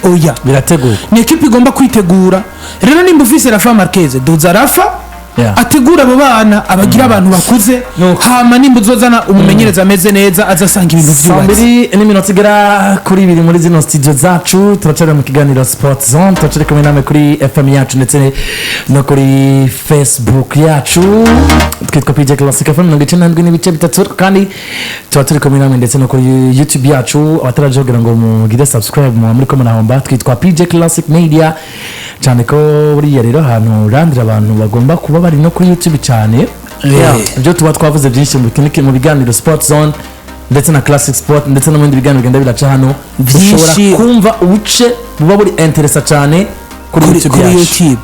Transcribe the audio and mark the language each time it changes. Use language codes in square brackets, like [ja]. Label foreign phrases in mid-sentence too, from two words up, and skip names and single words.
[rn] Oya, birategura, ni equipe igomba kwitegura. Rero nimba ufise Rafa Marquez, doza Rafa ategura abo bana abagira abantu bakuze, hama nimba uzozana umumenyereza ameze neza azasanga ibintu byubatse. Sambiri n'iminota igera kuri 2 muri zino studio zacu, turacari mu kiganiro Sport Zone, turacari kumwe namwe kuri FM yacu ndetse no kuri Facebook yacu, twitwa PJ Classic FM 97.3, kandi turaturi kumwe namwe ndetse no kuri YouTube yacu. Abataraje kugira ngo mugire subscribe mu muri ko munahomba, twitwa PJ Classic Media, cyane ko buriya rero ahantu randira abantu bagomba kuba bari no kuri YouTube cyane. Ibyo tuba twavuze byinshi mu biganiro Sport Zone ndetse na Classic Sport ndetse no mu bindi biganiro bigenda biraca hano, ushobora kumva ubuce buba buri interesa cyane kuri YouTube.